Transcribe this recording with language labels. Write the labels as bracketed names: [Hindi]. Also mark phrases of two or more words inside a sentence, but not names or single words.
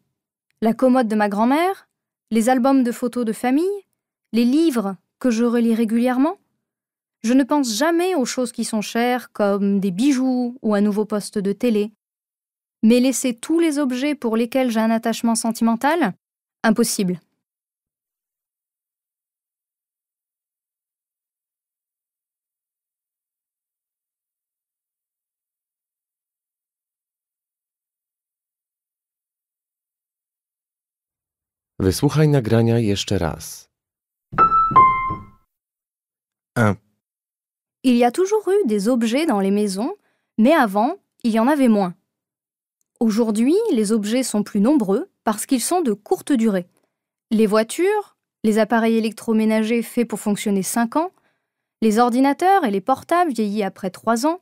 [French] La commode de ma grand-mère? Les albums de photos de famille? Les livres que je relis régulièrement? Je ne pense jamais aux choses qui sont chères, comme des bijoux ou un nouveau poste de télé. Mais laisser tous les objets pour lesquels j'ai un attachement sentimental? Impossible. [Polish] Wysłuchaj nagrania jeszcze raz. 1. [French] Il y a toujours eu des objets dans les maisons, mais avant, il y en avait moins. Aujourd'hui, les objets sont plus nombreux parce qu'ils sont de courte durée. Les voitures, les appareils électroménagers faits pour fonctionner 5 ans, les ordinateurs et les portables vieillis après 3 ans.